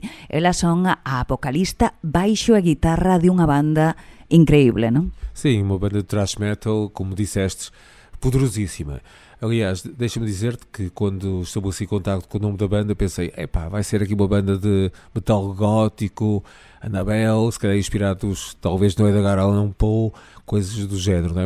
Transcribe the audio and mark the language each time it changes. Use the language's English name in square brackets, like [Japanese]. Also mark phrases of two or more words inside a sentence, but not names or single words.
[Galician] Elas son a vocalista, baixo e guitarra de unha banda increíble, non? [Portuguese] Sim, uma banda de [English] thrash metal, [Portuguese] como disseste, poderosíssima. Aliás, deixa-me dizer-te que quando estabeleci contacto com o nome da banda, pensei, vai ser aqui uma banda de metal gótico, Annabelle, se calhar inspirados talvez no Edgar Allan Poe, coisas do género, não é?